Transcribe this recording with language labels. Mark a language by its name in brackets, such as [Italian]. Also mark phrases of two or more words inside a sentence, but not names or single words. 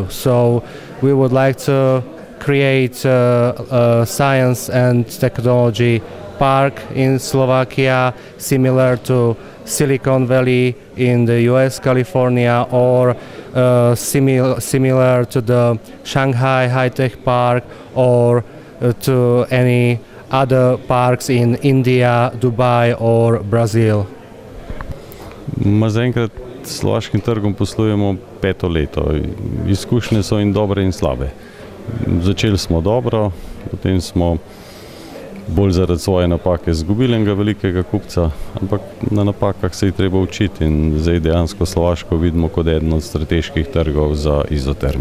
[English] So we would like to create a science and technology park in Slovakia, similar to Silicon Valley in the US, California, or similar to the Shanghai High Tech Park, or to any other parks in India, Dubai or Brazil. [Slovenian] Zaenkrat s slovaškim trgom poslujemo 5. leto. Izkušnje so in dobre in slabe. Začeli smo dobro, potem smo bolj zaradi svoje napake izgubili enega velikega kupca, ampak na napakah se je treba učiti in zdaj dejansko Slovaško vidimo kot eden od strateških trgov za izoterm.